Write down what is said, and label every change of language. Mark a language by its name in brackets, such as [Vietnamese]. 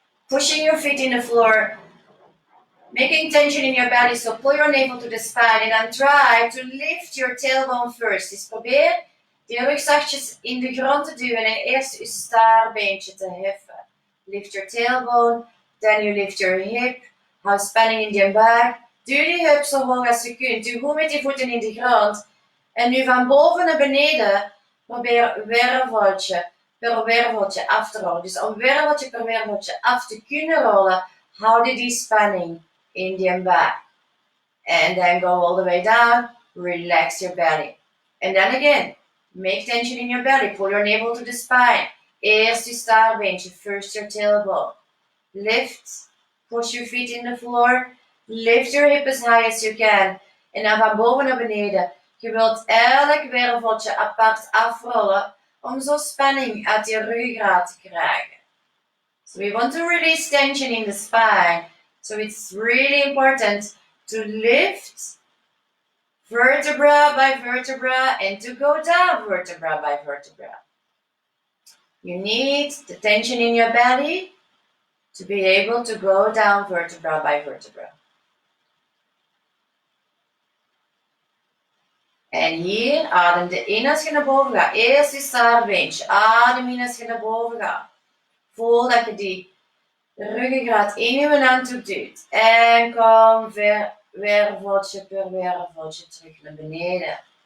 [English] Pushing your feet in the floor, making tension in your belly, so pull your navel to the spine and then try to lift your tailbone first. [Dutch] Dus probeer die rug zachtjes in de grond te duwen en eerst je staartbeentje te heffen. [English] Lift your tailbone, then you lift your hip. [Dutch] Hou spanning in je buik. Duw die heup zo hoog als je kunt. Duw goed met je voeten in de grond. En nu van boven naar beneden, probeer werveltje per werveltje af te rollen. Dus om werveltje per werveltje af te kunnen rollen, houd je die spanning in je buik. [English] And then go all the way down, relax your belly. And then again, make tension in your belly, pull your navel to the spine. [Dutch] Eerst je staartbeentje, [English] first your tailbone. Lift, push your feet in the floor, lift your hip as high as you can. [Dutch] En dan van boven naar beneden. Je wilt elk werveltje apart afrollen om zo spanning uit je ruggengraat te krijgen. [English] So we want to release tension in the spine. So it's really important to lift vertebra by vertebra and to go down vertebra by vertebra. You need the tension in your belly to be able to go down vertebra by vertebra. [Dutch] En hier adem je in als je naar boven gaat. Eerst je staartbeentje. Adem in als je naar boven gaat. Voel dat je die ruggengraat in je handdoek duwt. En kom werveltje per werveltje terug naar beneden.